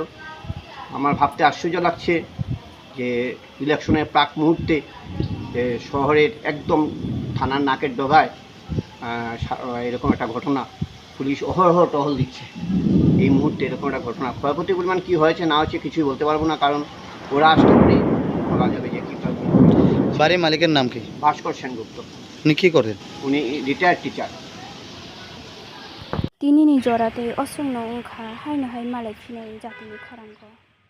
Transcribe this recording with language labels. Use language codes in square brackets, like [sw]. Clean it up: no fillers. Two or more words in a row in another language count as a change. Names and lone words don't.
[bn] আমার ভাবতে আশ্চর্য লাগছে যে ইলেকশনের প্রাক মুহূর্তে শহরের একদম থানার নাকের ডগায় এরকম একটা ঘটনা, পুলিশ অহরহ টহল দিচ্ছে। এই মুহূর্তে এরকম একটা ঘটনা, ক্ষয়ক্ষতির পরিমাণ কী হয়েছে না হয়েছে কিছুই বলতে পারবো না, কারণ ওরা আসতে পারেই বলা যাবে যে কী। বাড়ির মালিকের নাম কি? ভাস্কর সেনগুপ্ত। উনি কী করেন? উনি [en] retired teacher. [trp] tinini jorate osungno ungkha haino hai malai phinai jatini kharangko